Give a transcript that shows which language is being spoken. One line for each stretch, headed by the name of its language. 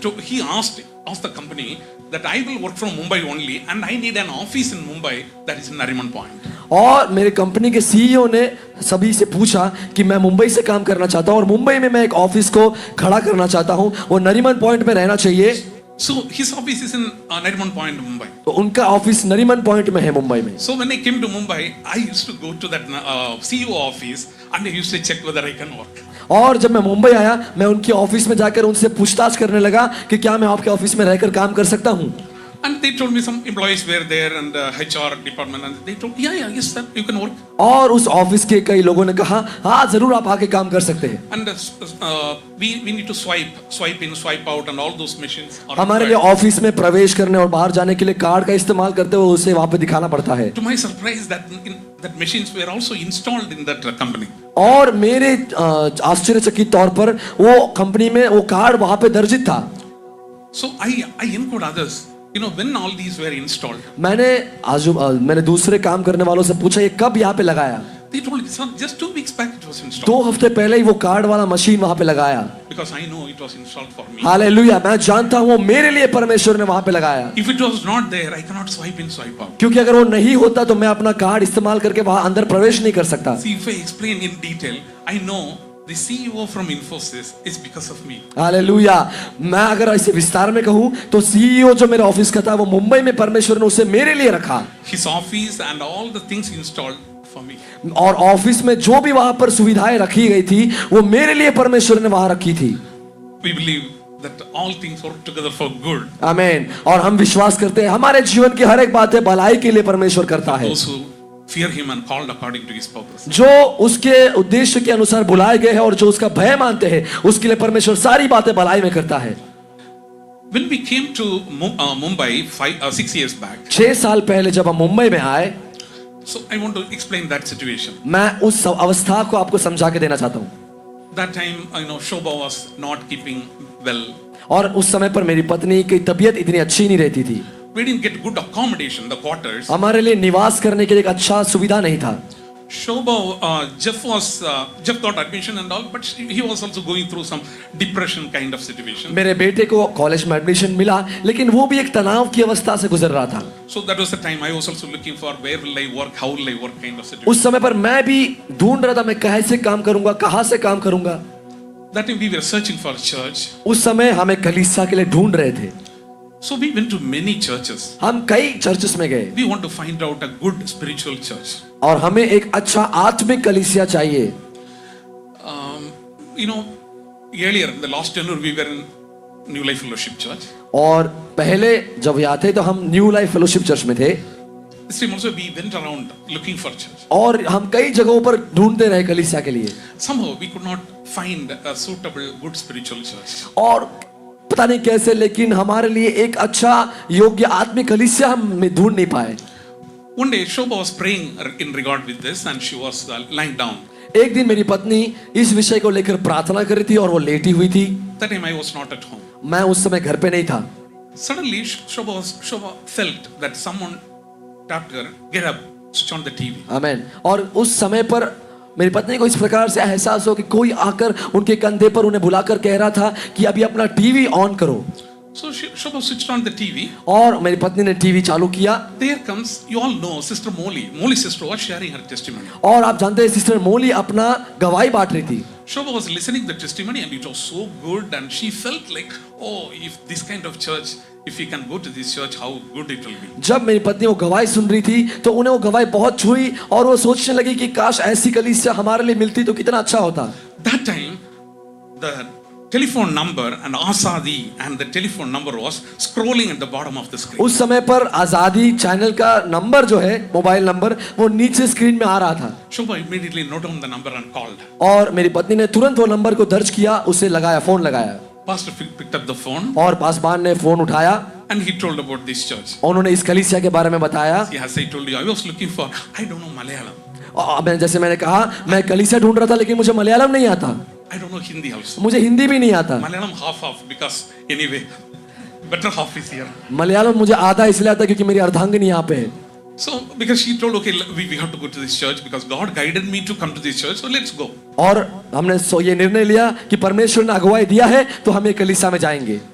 English: He asked the company that I will work from Mumbai only and I need an office in Mumbai that is in Nariman Point.
Hindi: और मेरे company के CEO ने सभी से पूछा कि मैं मुंबई से काम करना चाहता हूँ और मुंबई में मैं एक ऑफिस को खड़ा करना चाहता हूँ, वो नरीमन पॉइंट में रहना चाहिए।
English: So his office is in Nariman Point, Mumbai.
Hindi: तो उनका ऑफिस नरीमन पॉइंट में है मुंबई में।
English: So when I came to Mumbai, I used to go to that CEO office and I used to check whether I can work.
Hindi: और जब मैं मुंबई आया मैं उनके ऑफिस में जाकर उनसे पूछताछ करने लगा कि क्या मैं आपके ऑफिस में रहकर काम कर सकता हूँ।
English: And they told me some employees were there and the HR department and they told, yes sir, you can work.
Hindi: और उस ऑफिस के कई लोगों ने कहा हाँ जरूर आप आके काम कर सकते हैं।
English: And we need to swipe in, swipe out and all those machines.
Hindi: हमारे लिए ऑफिस में प्रवेश करने और बाहर जाने के लिए कार्ड का इस्तेमाल करते हुए उसे वहां पे दिखाना पड़ता है।
English: To my surprise, that machines were also installed in that company.
Hindi: और मेरे आश्चर्यचकित तौर पर वो कंपनी में वो कार्ड वहां पे दर्जित था।
English: So I encode others. When all these were installed.
Hindi: मैंने दूसरे काम करने वालों से पूछा ये कब यहाँ पे लगाया।
English: They told me, son, just 2 weeks back it was installed.
Hindi: 2 हफ्ते पहले ही वो कार्ड वाला मशीन वहां पे लगाया।
English: Because I know it was installed for me.
Hindi: Hallelujah, मैं जानता हूँ मेरे लिए परमेश्वर ने वहां पे लगाया।
English: If it was not there, I cannot swipe in, swipe out.
Hindi: क्योंकि अगर वो नहीं होता तो मैं अपना कार्ड इस्तेमाल करके वहां अंदर प्रवेश नहीं कर सकता।
English: See, if I explain in detail, I know the CEO from Infosys is because of me.
Hindi: Hallelujah, मैं अगर इसे विस्तार में कहूं तो सीईओ जो मेरे ऑफिस का था वो मुंबई में परमेश्वर ने उसे मेरे लिए रखा।
English: His office and all the things installed for me.
Hindi: और ऑफिस में जो भी वहां पर सुविधाएं रखी गई थी वो मेरे लिए परमेश्वर ने वहां रखी थी।
English: We believe that all things work together for good.
Hindi: आमीन। और हम विश्वास करते हैं हमारे जीवन की हर एक बात भलाई के लिए परमेश्वर करता है।
English: Those who fear him and called according to his purpose.
Hindi: जो उसके उद्देश्य के अनुसार बुलाए गए हैं और जो उसका भय मानते हैं उसके लिए परमेश्वर सारी बातें भलाई में करता है।
English: When we came to Mumbai 6 years back.
Hindi: 6 साल पहले जब हम मुंबई में आए,
English: So I want to explain that situation.
Hindi: मैं उस अवस्था को आपको समझा के देना चाहता हूँ।
English: That time, Shobha was not keeping well.
Hindi: और उस समय पर मेरी पत्नी की तबीयत इतनी अच्छी नहीं रहती थी।
English: We didn't get good accommodation, the quarters.
Hindi: हमारे लिए निवास करने के लिए एक अच्छा सुविधा नहीं था।
English: Jeff got admission and all, but he was also going through some depression kind of situation.
Hindi: मेरे बेटे को कॉलेज में एडमिशन मिला, लेकिन वो भी एक तनाव की अवस्था से गुजर रहा था।
English: So that was the time I was also looking for where will I work, how will I work kind of situation.
Hindi: उस समय पर मैं भी ढूंढ रहा था, मैं कैसे काम करूंगा, कहां से काम करूंगा।
English: That time we were searching for a church.
Hindi: उस समय हमें कलीसिया के लिए ढूंढ रहे थे।
English: So we went to many churches.
Hindi: हम कई चर्चेस में गए
English: We want to find out a good spiritual church.
Hindi: और हमें एक अच्छा आत्मिक कलीसिया चाहिए।
English: You know, earlier in the last January we were in New Life Fellowship Church.
Hindi: और पहले जब यहाँ थे तो हम न्यू लाइफ फेलोशिप चर्च में थे,
English: This time also we went around looking for church.
Hindi: और हम कई जगहों पर ढूंढते रहे कलीसिया के लिए,
English: Somehow we could not find a suitable, good spiritual church.
Hindi: और पता नहीं कैसे, लेकिन हमारे लिए एक अच्छा योग्य आत्मिक कलीसिया हम ढूंढ नहीं पाए।
English: One day Shobha was praying in regard with this and she was lying down.
Hindi: एक दिन मेरी पत्नी इस विषय को लेकर प्रार्थना कर रही थी और वो लेटी हुई थी।
English: That time I was not at home.
Hindi: मैं उस समय घर पे नहीं था।
English: Suddenly Shobha felt that someone tapped her, get up, switch on the TV.
Hindi: आमेन। और उस समय पर मेरी पत्नी को इस प्रकार से एहसास हो कि कोई आकर उनके कंधे पर उन्हें बुलाकर कह रहा था कि अभी अपना टीवी ऑन करो।
English: So Shobha switched on the TV.
Hindi: और मेरी पत्नी ने टीवी चालू किया।
English: There comes, you all know, Sister Molly sister was sharing her testimony.
Hindi: और आप जानते हैं सिस्टर मोली अपना गवाही बांट रही थी।
English: Shobha was listening the testimony and it was so good and she felt like, oh, if this kind of church, if we can go to this church, how good it will be.
Hindi: जब मेरी पत्नी वो गवाही सुन रही थी तो उन्हें वो गवाही बहुत छुई और वो सोचने लगी कि काश ऐसी कलीसिया हमारे लिए मिलती तो कितना अच्छा होता।
English: That time, the telephone number and Asadi and the telephone number was scrolling at the bottom of the screen.
Hindi: उस समय पर आजादी चैनल का नंबर जो है, मोबाइल नंबर, वो नीचे स्क्रीन में आ रहा था।
English: Shobha immediately noted down the number and called.
Hindi: और मेरी पत्नी ने तुरंत वो नंबर को दर्ज किया, उसे लगाया, फोन लगाया।
English: Pastor picked up the phone
Hindi: और पासवान ने फोन उठाया,
English: and he told about this church.
Hindi: उन्होंने इस कलीसिया के बारे में बताया।
English: As I told you, I was looking for, I don't know Malayalam.
Hindi: और जैसे मैंने कहा, मैं कलीसिया ढूंढ रहा था लेकिन मुझे मलयालम नहीं आता।
English: I don't know Hindi also.
Hindi: मुझे हिंदी भी नहीं आता।
English: Malayalam half because anyway, better half is here.
Hindi: Malayalam मुझे आधा इसलिए आता क्योंकि मेरी अर्धांगिनी यहाँ पे है।
English: So because she told, okay, we have to go to this church because God guided me to come to this church, so let's go.
Hindi: और हमने ये निर्णय लिया कि परमेश्वर ने अगुवाई दिया है तो हम ये कलीसिया में जाएंगे।